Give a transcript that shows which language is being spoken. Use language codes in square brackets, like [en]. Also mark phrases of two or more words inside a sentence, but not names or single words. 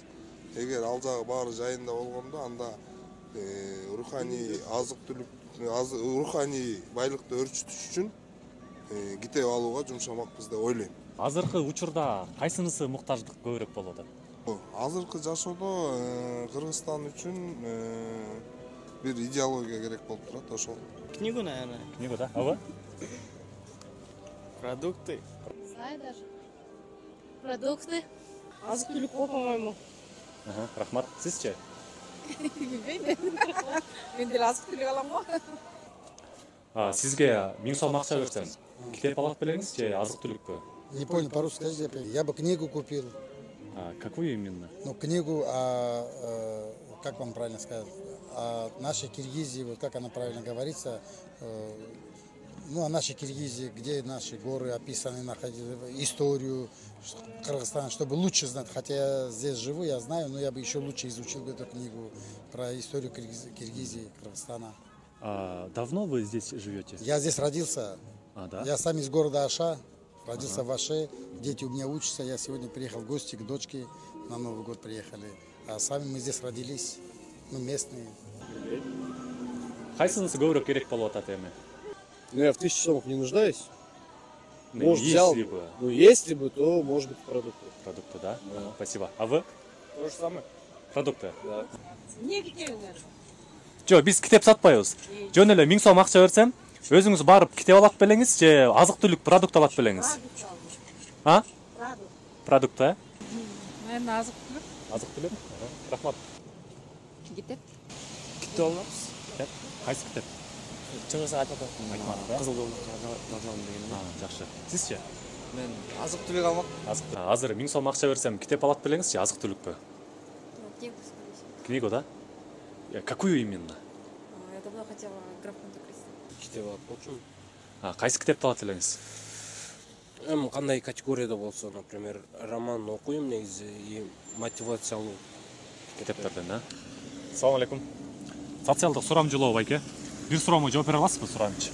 [ky] Эгер ал жагы баары жайында болгондо, анда руханий азык түлүк, руханий байлыкты өрчүтүш үчүн китеп алууга жумшамакпыз деп ойлойм. Азыркы учурда кайсынысы муктаждык көбүрөөк болуп атат? Азыркы жашоодо Кыргызстан үчүн бир идеология керек болуп турат, ошол. [ru] Книгу, наверное. Книга, да? А вы? Продукты. Знаю даже. Продукты. [ky] Азык түлүк го, по-моему. Рахмат. Сизчи? Билбейм. Мен деле азык түлүк алам го. Сизге 1000 сом акча берсем, китеп алат белеңиз же азык түлүкпү? [ru] Не понял, по-русски скажите, я бы книгу купил. Какую именно? Ну, книгу как вам правильно сказать, о нашей Киргизии, вот как она правильно говорится, ну, о нашей Киргизии, где наши горы описаны, историю Кыргызстана, чтобы лучше знать. Хотя я здесь живу, я знаю, но я бы еще лучше изучил бы эту книгу про историю Киргизии, Кыргызстана. Давно вы здесь живете? Я здесь родился. Да? Я сам из города Аша, родился в Аше. Дети у меня учатся. Я сегодня приехал в гости к дочке. На Новый год приехали. А сами мы здесь родились. Ну, местные. [ky] Кайсынысы көбүрөөк керек болуп атат эми? [ru] Ну, я в 1000 сомах не нуждаюсь. Может, если бы. Ну, если бы, то, может быть, продукты. Продукты, да? Спасибо. А вы? То же самое. Продукты? Да. [ky] Эмне китебиңер? Жок, биз китеп сатпайбыз. Жөн эле 1000 сом акча берсем, өзүңүз барып китеп алат белеңиз же азык түлүк продукт алат белеңиз? [ru] Продукт, [ky] Наверное, азык түлүк. Азык түлүк? Рахмат. Китеп. Китеп алмакпыз. Китеп? Кайсы китеп? Чыңгыз айтмады. Кызыл жолдон деген. Жакшы. Сизчи? Мен азык түлүк алмак. Азыр 1000 сом акча берсем, китеп алат белеңиз же азык түлүкпү? [ru] Книгу, да? Какую именно? Я давно хотела граф Монте-Кристо. [ky] Китеп алып болчумун. Кайсы китепти алат элеңиз? Эми кандай категорияда болсо, например, роман окуйм негизи и мотивациялуу Китептерден, да? Салам алейкум. Социалдык сурамжылоо байке. Бир суроомо жооп бере аласызбы, сурамчы?